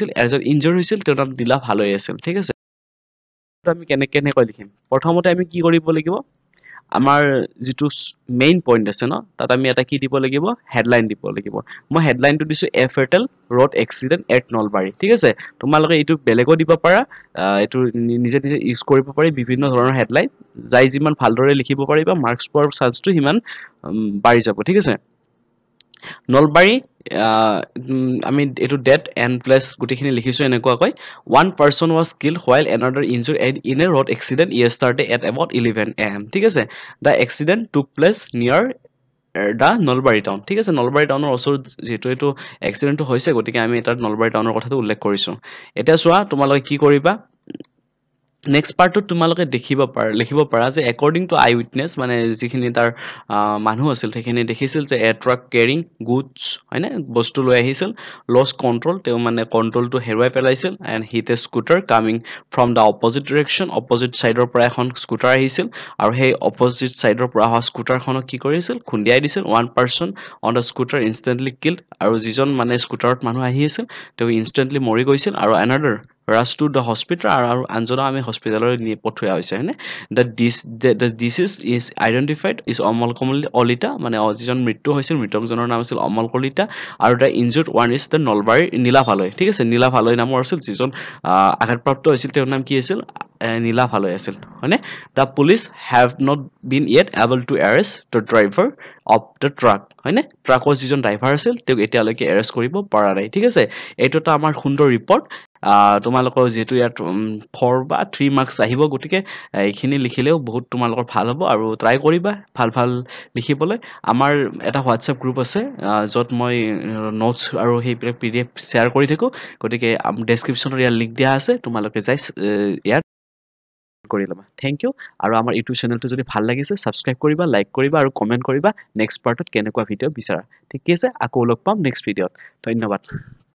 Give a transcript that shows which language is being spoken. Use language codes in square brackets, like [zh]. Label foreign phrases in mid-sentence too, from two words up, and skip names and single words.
[as] হৈছিল এজন ইনজুৰি হৈছিল তেওঁৰ নাম দিলা ভাল হৈ আছিল ঠিক আছে আমি কেনেকৈ লিখিম প্ৰথমতে আমি কি কৰিব লাগিব আমাৰ যেটো [en] main point [as] আছে ন তাত আমি এটা কি দিব লাগিব হেডলাইন দিব লাগিব মই হেডলাইনটো দিছো [en] a fatal road accident at Nalbari [as] ঠিক আছে তোমালোকে এটো বেলেগো দিব পাৰা এটো নিজে ইউজ কৰিব পাৰি বিভিন্ন ধৰণৰ হেডলাইন যাই যিমান ভালদৰে লিখিব পাৰিবা মাৰ্কস পোৱাৰ চান্সটো হিমান বাঢ়ি যাব ঠিক আছে নলবাৰী আমি এটো [en] date and place [as] গুটিখিনি লিখিছো এনেকুৱাকৈ [en] one person was killed while another injured in a road accident yesterday at about 11 am [as] ঠিক আছে [en] the accident took place near the [as] নলবাৰী টাউন ঠিক আছে নলবাৰী টাউনৰ ওচৰত যেটো এটো এক্সিডেন্টটো হৈছে গতিকে আমি এটা নলবাৰী টাউনৰ কথাটো উল্লেখ কৰিছো এটা চোৱা তোমালোকে কি কৰিবা নেক্সট পাৰ্টটো তোমালোকে লিখিব পাৰা যে [en] according to eye witness [as] মানে যিখিনি তাৰ মানুহ আছিল সেইখিনি দেখিছিল যে [en] a truck carrying goods [as] হয়নে বস্তু লৈ আহিছিল [en] lose control [as] তেও মানে কন্ট্ৰোলটো হেৰুৱাই পেলাইছিল [en] and hit a scooter coming from the opposite direction [as] অপজিট সাইডৰ পৰা এখন স্কুটাৰ আহিছিল আৰু সেই অপজিট সাইডৰ পৰা অহা স্কুটাৰখনক কি কৰিছিল খুন্দিয়াই দিছিল [en] one person on the scooter instantly killed [as] আৰু যিজন মানে স্কুটাৰত মানুহ আহি আছিল তেও ইনস্ট্যান্টলি মৰি গৈছিল আৰু [en] another rush to the hospital [as] আৰু আনজনা আমি হস্পিটাললৈ নি পঠোৱা হৈছে হয়নে [en] the disease is identified is [as] অমল কলিতা মানে যিজন মৃত্যু হৈছিল মৃতকজনৰ নাম আছিল অমল কলিতা আৰু [en] the injured one is the [as] নলবাৰী নীলা ভালৈ ঠিক আছে নীলা ভালৈ নামৰ আছিল যিজন আঘাতপ্ৰাপ্ত হৈছিল তেওঁৰ নাম কি আছিল নীলা ভালৈ আছিল হয়নে [en] the police have not been yet able to arrest the driver of the truck হয়নে ট্ৰাকৰ যিজন ড্ৰাইভাৰ আছিল তেওঁক এতিয়ালৈকে এৰেষ্ট কৰিব পৰা নাই ঠিক আছে এইটো এটা আমাৰ সুন্দৰ ৰিপৰ্ট তোমালোকৰ যেটো [as] ইয়াত 4 বা 3 মাৰ্কস আহিব গটিকে এইখিনি লিখিলেও বহুত তোমালোকৰ ভাল হ'ব আৰু ট্রাই কৰিবা ভাল লিখিবলৈ আমাৰ এটা WhatsApp গ্ৰুপ আছে যত মই নোটস আৰু সেই PDF শেয়াৰ কৰি থাকো গটিকে ডেসক্ৰিপচনৰ ইয়াৰ লিংক দিয়া আছে তোমালোকে যাই ইয়াত কৰি লবা [en] thank you [as] আৰু আমাৰ ইউটিউব চেনেলটো যদি ভাল লাগিছে সাবস্ক্ৰাইব কৰিবা লাইক কৰিবা আৰু কমেন্ট কৰিবা নেক্সট পাৰ্টত কেনেকুৱা ভিডিও বিচাৰা ঠিক আছে আকৌ লগ পাম নেক্সট ভিডিওত ধন্যবাদ